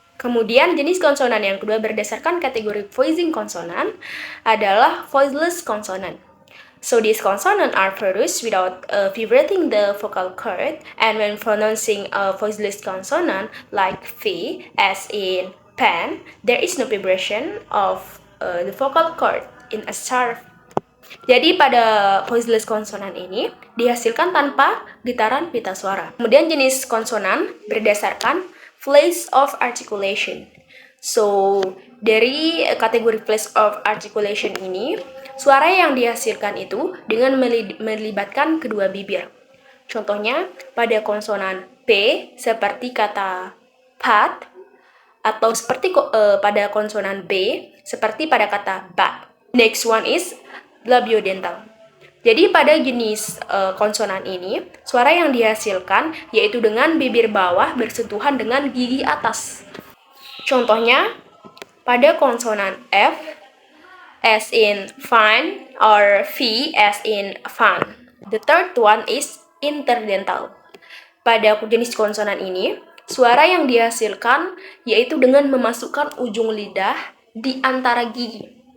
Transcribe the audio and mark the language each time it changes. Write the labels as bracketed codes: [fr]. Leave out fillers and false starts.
[id] Kemudian jenis konsonan yang kedua berdasarkan kategori voicing consonant adalah voiceless consonant. [en] So these consonants are produced without vibrating the vocal cord, and when pronouncing a voiceless consonant like V as in pen, there is no vibration of the vocal cord in a sharp. [id] Jadi pada voiceless konsonan ini dihasilkan tanpa getaran pita suara. Kemudian jenis konsonan berdasarkan place of articulation. So, dari kategori place of articulation ini, suara yang dihasilkan itu dengan melibatkan kedua bibir. Contohnya, pada konsonan P seperti kata pat, atau seperti pada konsonan B seperti pada kata bat. [en] Next one is labiodental. [id] Jadi pada jenis konsonan ini, suara yang dihasilkan yaitu dengan bibir bawah bersentuhan dengan gigi atas. Contohnya, pada konsonan F [en] as in fine or V as in fun. The third one is interdental. [id] Pada jenis konsonan ini, suara yang dihasilkan yaitu dengan memasukkan ujung lidah di antara gigi.